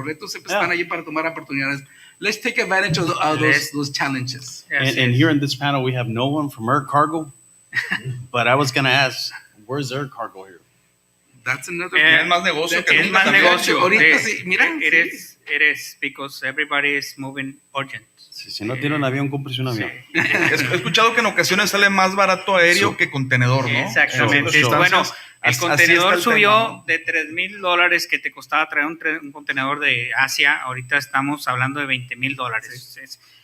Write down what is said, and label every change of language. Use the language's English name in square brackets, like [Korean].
[Spanish] Los retos siempre están allí para tomar oportunidades. [English] Let's take advantage of those challenges. And here in this panel, we have no one from Air Cargo, but I was going to ask, where's Air Cargo here? That's another. [Spanish] Es más negocio que es más negocio. Ahorita sí, mira. [English] It is because everybody is moving urgent. [Spanish] Si no tiene un avión, cómprese un avión. Sí. He escuchado que en ocasiones sale más barato aéreo que contenedor, ¿no? Exactamente. Bueno, el contenedor subió de $3,000 que te costaba traer un contenedor de Asia. Ahorita estamos hablando de $20,000.